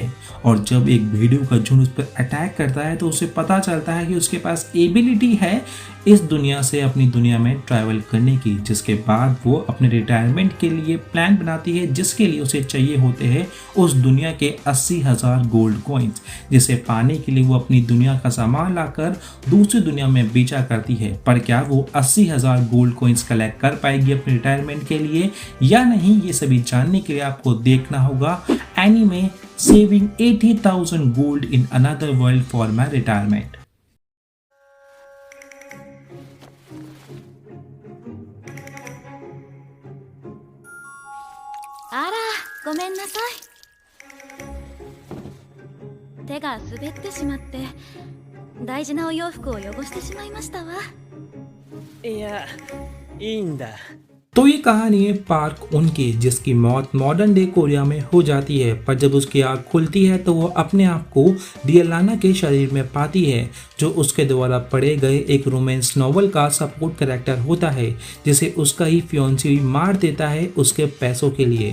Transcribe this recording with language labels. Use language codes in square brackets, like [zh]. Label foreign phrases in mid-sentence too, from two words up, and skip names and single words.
[hi] और जब एक भेड़ियों का झुंड उस पर अटैक करता है तो उसे पता चलता है कि उसके पास एबिलिटी है इस दुनिया से अपनी दुनिया में ट्रैवल करने की, जिसके बाद वो अपने रिटायरमेंट के लिए प्लान बनाती है, जिसके लिए उसे चाहिए होते हैं उस दुनिया के 80,000 [en] gold coins, [hi] जिसे पाने के लिए वो अपनी दुनिया का सामान लाकर दूसरी दुनिया में बेचा करती है। पर क्या वो 80,000 [en] gold coins [hi] कलेक्ट कर पाएगी अपने रिटायरमेंट के लिए या नहीं, ये सभी जानने के लिए आपको देखना होगा एनीमे सेविंग 80,000 गोल्ड इन अनदर वर्ल्ड फॉर माई रिटायरमेंट। [ja] ごめんなさい。手が滑ってしまって大事なお洋服を汚してしまいましたわ。いや、いいんだ。 [hi] तो ये कहानी है पार्क उनकी, जिसकी मौत [en] modern day [hi] कोरिया में हो जाती है। पर जब उसकी आँख खुलती है तो वो अपने आप को रियलाना के शरीर में पाती है, जो उसके द्वारा पढ़े गए एक [en] romance novel [hi] का [en] support character [hi] होता है, जिसे उसका ही फियांसी मार देता है उसके पैसों के लिए।